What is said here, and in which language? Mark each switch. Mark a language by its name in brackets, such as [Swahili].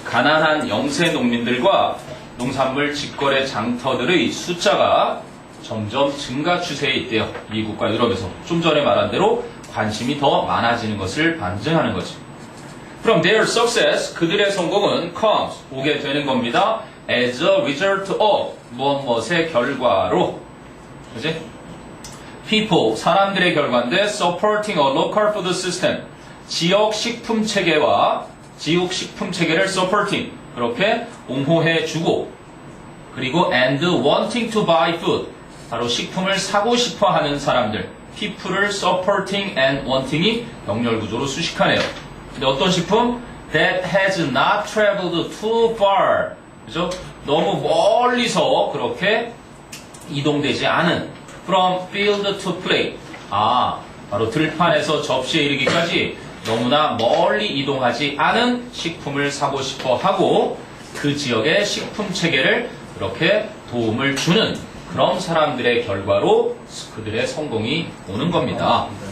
[Korean] 가난한 영세 농민들과 농산물 직거래 장터들의 숫자가 점점 증가 추세에 있대요. 미국과 유럽에서. 좀 전에 말한 대로 관심이 더 많아지는 것을 반증하는 거지. [English] From their success, [Korean] 그들의 성공은 comes, 오게 되는 겁니다. [English] As a result of, [Korean] 무엇의 결과로. 그지? People, 사람들의 결과인데 [English] supporting a local food system, [Korean] 지역 식품 체계와 지역 식품 체계를 supporting, 그렇게 옹호해주고, 그리고 and [English] wanting to buy food, [Korean] 바로 식품을 사고 싶어 하는 사람들, people을 supporting and wanting이 병렬구조로 수식하네요. 근데 어떤 식품? [English] That has not traveled too far, [Korean] 그죠? 너무 멀리서 그렇게 이동되지 않은 [English] from field to plate, [Korean] 바로 들판에서 접시에 이르기까지 너무나 멀리 이동하지 않은 식품을 사고 싶어 하고 그 지역의 식품 체계를 그렇게 도움을 주는 그런 사람들의 결과로 그들의 성공이 오는 겁니다.